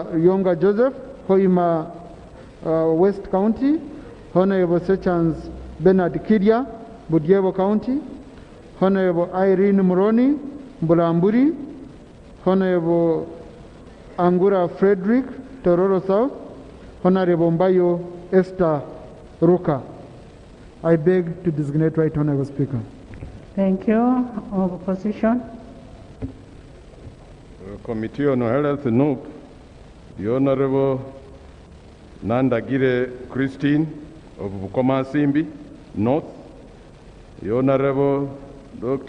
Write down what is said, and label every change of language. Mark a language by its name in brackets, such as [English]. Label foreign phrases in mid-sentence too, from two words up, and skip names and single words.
[English] Yonga Joseph Hoima West County, Honourable Sechans Bernard Kidia Budyevo County, Honourable Irene Muroni Mbulamburi, Honourable Angura Frederick Tororo South, Honourable Mbayo Esther Ruka. I beg to designate Right Honourable Speaker. Thank you. Opposition. Committee on Health NUP, the Honourable Nandagire Christine of Bukoma Simbi North, the Honourable Dr.